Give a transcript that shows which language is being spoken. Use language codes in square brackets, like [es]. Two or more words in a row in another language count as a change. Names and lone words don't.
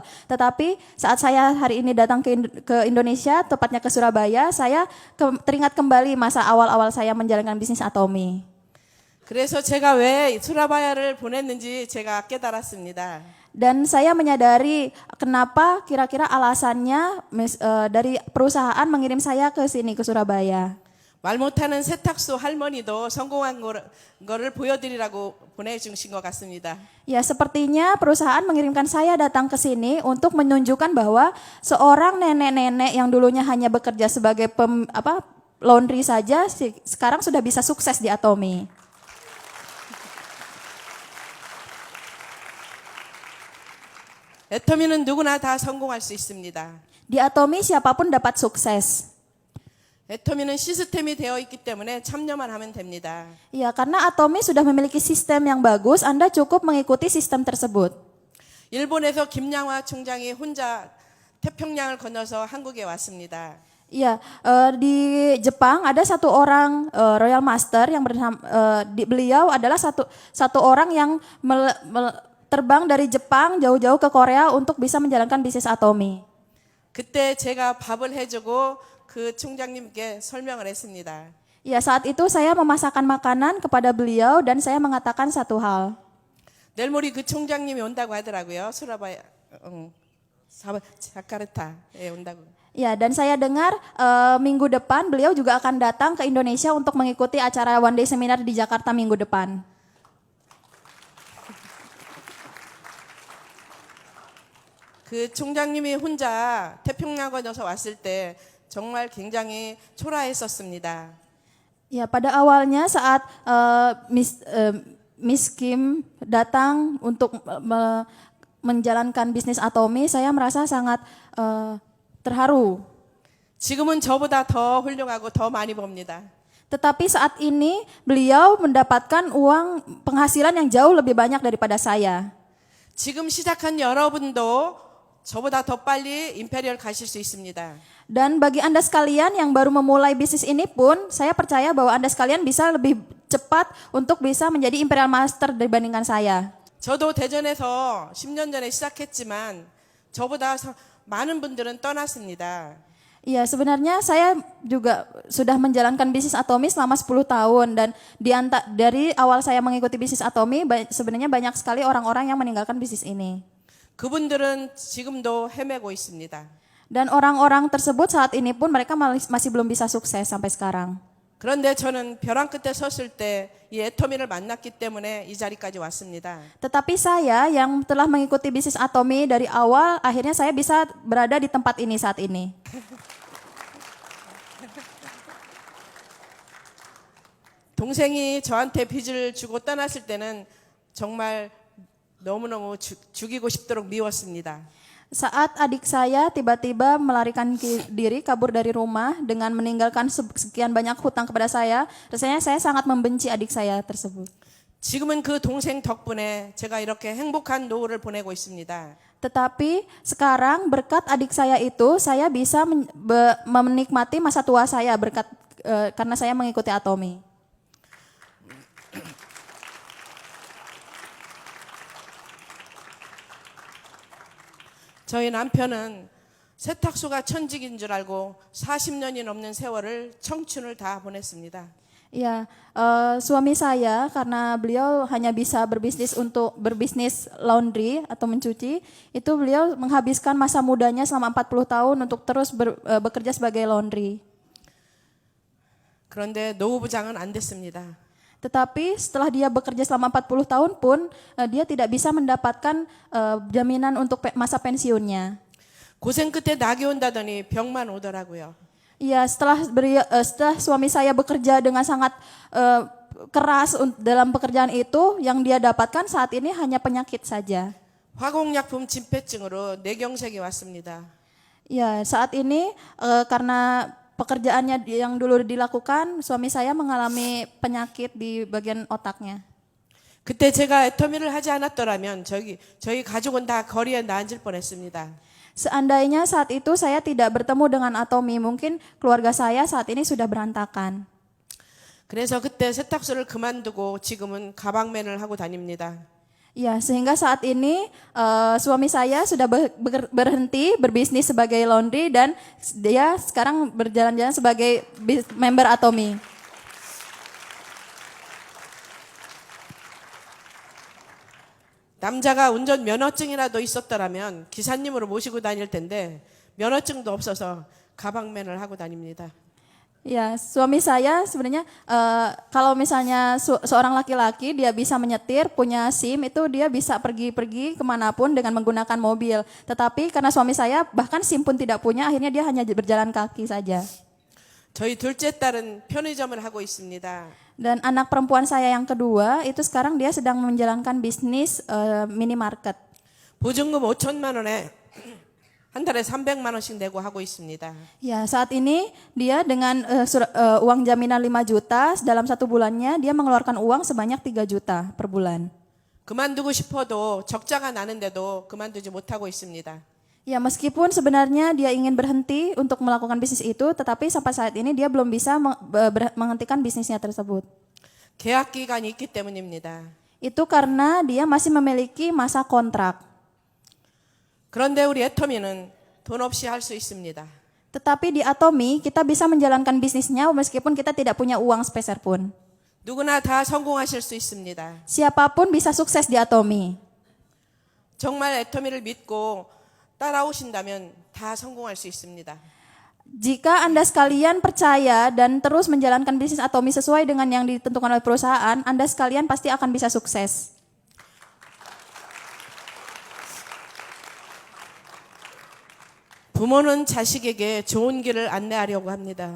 [id] Tetapi saat saya hari ini datang ke Indonesia, tepatnya ke Surabaya, saya teringat kembali masa awal-awal saya menjalankan bisnis Atomy. [ko] 그래서 제가 왜 수라바야를 보냈는지 제가 깨달았습니다. [id] Dan saya menyadari kenapa kira-kira alasannya dari perusahaan mengirim saya ke sini, ke Surabaya. [ko] 말 못하는 세탁소 할머니도 성공한 거를 보여드리라고 보내주신 것 같습니다. [id] Ya, sepertinya perusahaan mengirimkan saya datang ke sini untuk menunjukkan bahwa seorang nenek-nenek yang dulunya hanya bekerja sebagai laundry saja, sekarang sudah bisa sukses di Atomy. [ko] 애터미는 누구나 다 성공할 수 있습니다. [id] Di Atomy siapapun dapat sukses. [ko] 애터미는 시스템이 되어 있기 때문에 참여만 하면 됩니다. [id] Ya, karena Atomy sudah memiliki sistem yang bagus, Anda cukup mengikuti sistem tersebut. [ko] 일본에서 김양화 총장이 혼자 태평양을 건너서 한국에 왔습니다. [id] Ya, di Jepang ada satu orang [en] Royal Master [id] yang beliau adalah satu orang yang terbang dari Jepang jauh-jauh ke Korea untuk bisa menjalankan bisnis Atomy. [ko] 그때 제가 밥을 해주고 그 총장님께 설명을 했습니다. [id] Ya, saat itu saya memasakkan makanan kepada beliau dan saya mengatakan satu hal. [ko] 내일 모레 그 총장님이 온다고 하더라고요. 수라바야, 자카르타에 온다고. [id] Ya, dan saya dengar minggu depan beliau juga akan datang ke Indonesia untuk mengikuti acara One Day Seminar di Jakarta minggu depan. [ko] 그 총장님이 혼자 태평양 건너서 왔을 때 정말 굉장히 초라했었습니다. [id] Ya, pada awalnya saat Miss Kim datang untuk menjalankan bisnis Atomy, saya merasa sangat terharu. [ko] 지금은 저보다 더 훌륭하고 더 많이 법니다. [id] Tetapi saat ini beliau mendapatkan penghasilan yang jauh lebih banyak daripada saya. [ko] 지금 시작한 여러분도 저보다 더 빨리 임페리얼 가실 수 있습니다. [id] Dan bagi Anda sekalian yang baru memulai bisnis ini pun, saya percaya bahwa Anda sekalian bisa lebih cepat untuk bisa menjadi [en] Imperial Master [id] dibandingkan saya. [ko] 저도 대전에서 10년 전에 시작했지만 저보다 많은 분들은 떠났습니다. [id] Iya, sebenarnya saya juga sudah menjalankan bisnis Atomy selama 10 tahun dan dari awal saya mengikuti bisnis Atomy sebenarnya banyak sekali orang-orang yang meninggalkan bisnis ini. [ko] 그분들은 지금도 헤매고 있습니다. [id] Dan orang-orang tersebut saat ini pun mereka masih belum bisa sukses sampai sekarang. [ko] 그런데 저는 벼랑 끝에 섰을 때 이 애터미를 만났기 때문에 이 자리까지 왔습니다. [id] Tetapi saya yang telah mengikuti bisnis Atomy dari awal, akhirnya saya bisa berada di tempat ini saat ini. [ko] 동생이 저한테 빚을 주고 떠났을 때는 정말 너무너무 죽이고 싶도록 미웠습니다. [id] Saat adik saya tiba-tiba melarikan diri kabur dari rumah dengan meninggalkan sekian banyak hutang kepada saya, rasanya saya sangat membenci adik saya tersebut. [ko] 지금은 그 동생 덕분에 제가 이렇게 행복한 노후를 보내고 있습니다. [id] Tetapi sekarang berkat adik saya itu, saya bisa menikmati masa tua saya berkat karena saya mengikuti Atomi. [ko] 저희 남편은 세탁소가 천직인 줄 알고 40년이 넘는 세월을 청춘을 다 보냈습니다. [id] Ya, suami saya karena beliau hanya bisa berbisnis laundry atau mencuci, itu beliau menghabiskan masa mudanya selama 40 tahun untuk terus bekerja sebagai laundry. [ko] 그런데 노후부장은 안 됐습니다. [id] Tetapi setelah dia bekerja selama 40 tahun pun dia tidak bisa mendapatkan jaminan untuk masa pensiunnya. [ko] 고생 끝에 낙이 온다더니 병만 오더라고요. [id] Iya, setelah suami saya bekerja dengan sangat keras dalam pekerjaan itu, yang dia dapatkan saat ini hanya penyakit saja. [ko] 화공약품 진폐증으로 뇌경색이 왔습니다. [id] Ya, saat ini karena pekerjaannya yang dulu dilakukan, suami saya mengalami penyakit di bagian otaknya. [ko] 그때 제가 애터미를 하지 않았더라면 저희 가족은 다 거리에 나앉을 뻔했습니다. [id] Seandainya saat itu saya tidak bertemu dengan Atomi, mungkin keluarga saya saat ini sudah berantakan. [ko] 그래서 그때 세탁소를 그만두고 지금은 가방맨을 하고 다닙니다. [id] Ya, sehingga saat ini suami saya sudah berhenti berbisnis sebagai laundry dan dia sekarang berjalan-jalan sebagai member Atomi. [ko] 남자가 운전 면허증이라도 있었더라면 기사님으로 모시고 다닐 텐데 면허증도 없어서 가방맨을 하고 다닙니다. [id] Ya, suami saya sebenarnya kalau misalnya seorang laki-laki dia bisa menyetir, punya SIM, itu dia bisa pergi-pergi kemanapun dengan menggunakan mobil. Tetapi karena suami saya bahkan SIM pun tidak punya, akhirnya dia hanya berjalan kaki saja. [ko] 저희 둘째 딸은 편의점을 하고 있습니다. [id] Dan anak perempuan saya yang kedua itu sekarang dia sedang menjalankan bisnis minimarket. [ko] 보증금 5천만 원에 한 달에 300만 원씩 내고 하고 있습니다. [id] Ya, saat ini dia dengan uang jaminan 5 juta, dalam satu bulannya dia mengeluarkan uang sebanyak 3 juta per bulan. [ko] 그만두고 싶어도 적자가 나는데도 그만두지 못하고 있습니다. [id] Ya, meskipun sebenarnya dia ingin berhenti untuk melakukan bisnis itu, tetapi sampai saat ini dia belum bisa menghentikan bisnisnya tersebut. [ko] 계약 기간이 있기 때문입니다. [id] Itu karena dia masih memiliki masa kontrak. [ko] 그런데 우리 애터미는 돈 없이 할 수 있습니다. [id] Tetapi di Atomi kita bisa menjalankan bisnisnya meskipun kita tidak punya uang sepeser pun. [ko] 누구나 다 성공하실 수 있습니다. [id] Siapapun bisa sukses di Atomi. [ko] 정말 애터미를 믿고 따라오신다면 다 성공할 수 있습니다. [id] Jika Anda sekalian percaya dan terus menjalankan bisnis Atomi sesuai dengan yang ditentukan oleh perusahaan, Anda sekalian pasti akan bisa sukses. [ko] 부모는 자식에게 좋은 길을 안내하려고 합니다.